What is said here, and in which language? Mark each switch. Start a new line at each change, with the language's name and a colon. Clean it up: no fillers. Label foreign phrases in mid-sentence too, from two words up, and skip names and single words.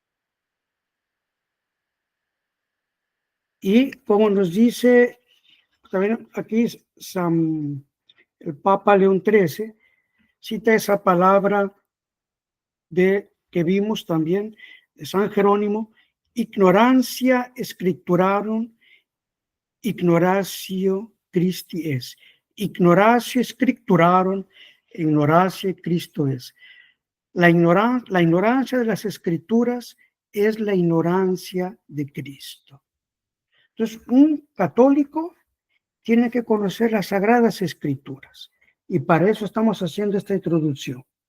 Spanish: Y como nos dice también aquí el Papa León XIII, cita esa palabra que vimos también de San Jerónimo:
Latin: ignorancia scripturarum, ignoratio Christi es. Ignoratio scripturarum, ignoratio Cristo es.
Spanish: La ignorancia de las escrituras es la ignorancia de Cristo. Entonces, un católico tiene que conocer las sagradas escrituras y para eso estamos haciendo esta introducción.